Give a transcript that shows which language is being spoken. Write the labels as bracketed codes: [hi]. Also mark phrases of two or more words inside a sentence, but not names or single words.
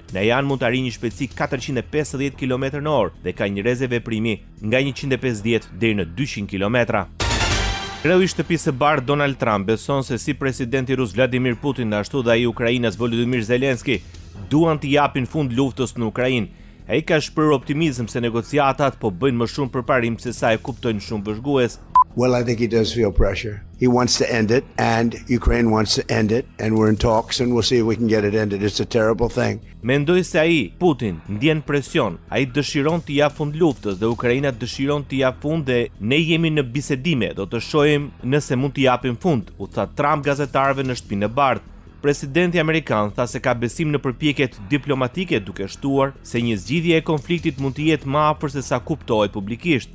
[sq] Najan mund të arrijë një shpejtësi 450 km/h dhe ka një rrezë veprimi nga 150 deri në 200 km. Kreu i Shtëpisë së Bardhë Donald Trump beson se si presidenti rus Vladimir Putin ashtu dhe ai Ukrainas Volodymyr Zelenski duan të japin fund luftës në Ukrainë. Ai ka shprehur optimizëm se negociatat po bëjnë më shumë përparim se sa e kuptojnë shumë vëzhgues. [en] Well, I think he does feel pressure. He wants to end it, and Ukraine wants to end it, and we're in talks, and we'll see if we can get it ended. It's a terrible thing. [sq] Mendoj se ai, Putin, ndjen presion. Ai dëshiron të jap fund luftës dhe Ukraina dëshiron të jap fund dhe ne jemi në bisedime, do të shohim nëse mund të japim fund, u tha Trump gazetarëve në Shtëpinë e Bardhë. Presidenti amerikan tha se ka besim në përpjekjet diplomatike, duke shtuar se një zgjidhje e konfliktit mund të jetë më afër se sa kuptohet publikisht.